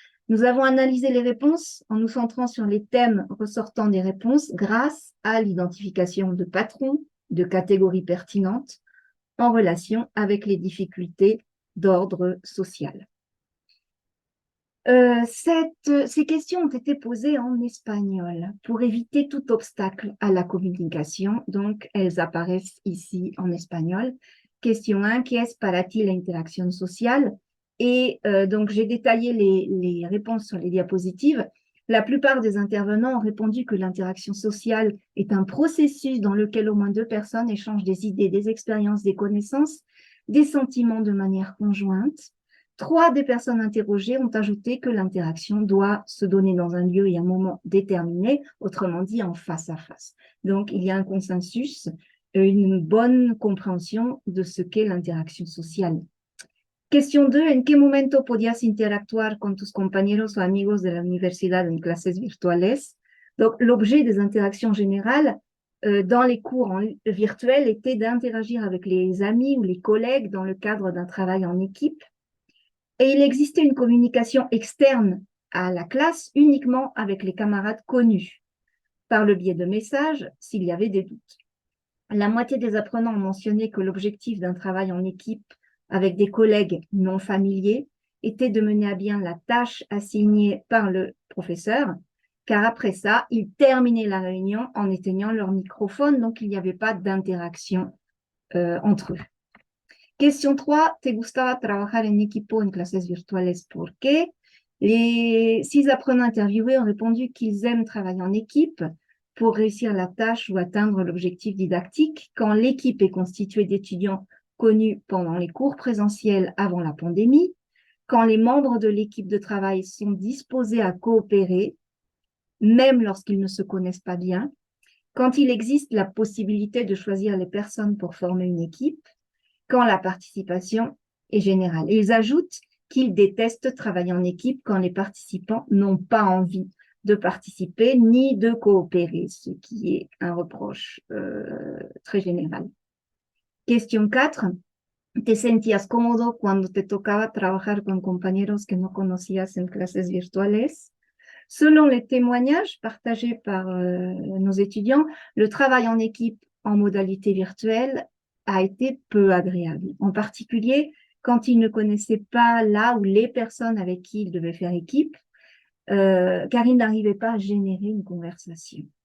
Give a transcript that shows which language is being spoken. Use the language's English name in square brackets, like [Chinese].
[French] Nous avons analysé les réponses en nous centrant sur les thèmes ressortant des réponses grâce à l'identification de patrons, de catégories pertinentes en relation avec les difficultés d'ordre social. Ces questions ont été posées en espagnol pour éviter tout obstacle à la communication. Donc, elles apparaissent ici en espagnol. Question 1, [Spanish] ¿qué es para ti la interacción social? [French] Et donc, j'ai détaillé les réponses sur les diapositives. La plupart des intervenants ont répondu que l'interaction sociale est un processus dans lequel au moins 2 personnes échangent des idées, des expériences, des connaissances, des sentiments de manière conjointe. 3 des personnes interrogées ont ajouté que l'interaction doit se donner dans un lieu et un moment déterminé, autrement dit en face à face. Donc, il y a un consensus, une bonne compréhension de ce qu'est l'interaction sociale. Question 2, [Spanish] ¿en qué momento podías interactuar con tus compañeros o amigos de la universidad en clases virtuales? [French] Donc, l'objet des interactions générales dans les cours virtuels était d'interagir avec les amis ou les collègues dans le cadre d'un travail en équipe. Et il existait une communication externe à la classe uniquement avec les camarades connus, par le biais de messages s'il y avait des doutes. La moitié des apprenants ont mentionné que l'objectif d'un travail en équipe avec des collègues non familiers était de mener à bien la tâche assignée par le professeur, car après ça, ils terminaient la réunion en éteignant leur microphone, donc il n'y avait pas d'interaction entre eux. Question 3, [Spanish] ¿te gustaba trabajar en equipo en clases virtuales? ¿Por qué? [French] Les 6 apprenants interviewés ont répondu qu'ils aiment travailler en équipe pour réussir la tâche ou atteindre l'objectif didactique quand l'équipe est constituée d'étudiants connus pendant les cours présentiels avant la pandémie, quand les membres de l'équipe de travail sont disposés à coopérer, même lorsqu'ils ne se connaissent pas bien, quand il existe la possibilité de choisir les personnes pour former une équipe, quand la participation est générale. Et ils ajoutent qu'ils détestent travailler en équipe quand les participants n'ont pas envie de participer ni de coopérer, ce qui est un reproche très général. Question 4. [Spanish] ¿Te sentías cómodo cuando te tocaba trabajar con compañeros que no conocías en clases virtuales? [French] Selon les témoignages partagés par nos étudiants, le travail en équipe en modalité virtuelle a été peu agréable, en particulier quand ils ne connaissaient pas là ou les personnes avec qui ils devaient faire équipe, car ils n'arrivaient pas à générer une conversation.